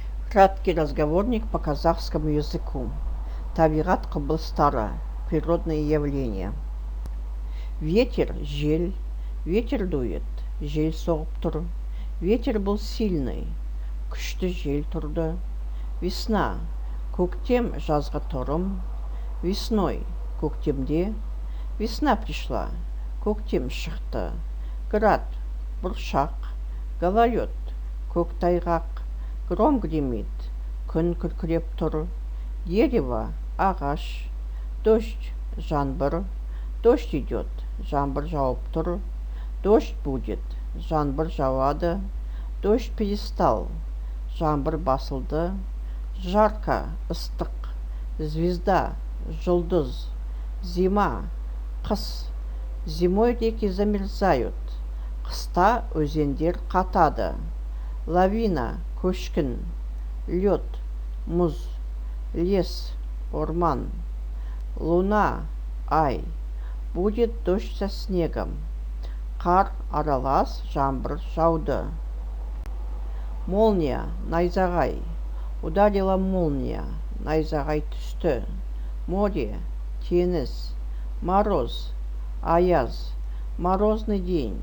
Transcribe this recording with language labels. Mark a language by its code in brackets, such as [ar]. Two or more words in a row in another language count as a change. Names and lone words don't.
[ru] Краткий разговорник по казахскому языку. [kk] Табиғат құбылыстары. [ru] Природные явления. Ветер, жел. Ветер дует. [kk] Жел соғып тұр. [ru] Ветер был сильный. [kk] Күшті жел тұрды. Весна. Көктем, жазғы тұрым. [ru] Весной. Көктемде. Весна пришла. [kk] Көктем шықты. Град. Бұршақ. [ru] Гололед. Көктайғақ. Гром гремит. [kk] Күн күркіреп тұр. Дерево. Ағаш. [ru] Дождь. Жаңбыр. Дождь идет. [kk] Жаңбыр жауып тұр. [ru] Дождь будет. [kk] Жаңбыр жауады. [ru] Дождь перестал. [kk] Жаңбыр басылды. [ru] Жарко. Ыстық. Звезда. [kk] Жұлдыз. Зима. Қыс. [ru] Зимой реки замерзают. [kk] Қыста өзендер қатады. [ru] Лавина. Көшкін. Лед. Мұз. Лес. Орман. Луна. Ай. Будет дождь со снегом. [kk] Қар аралас жаңбыр жауды. [ru] Молния. Найзағай. Ударила молния. [kk] Найзағай түсті. Море. Теңіз. [ru] Мороз. Аяз. Морозный день.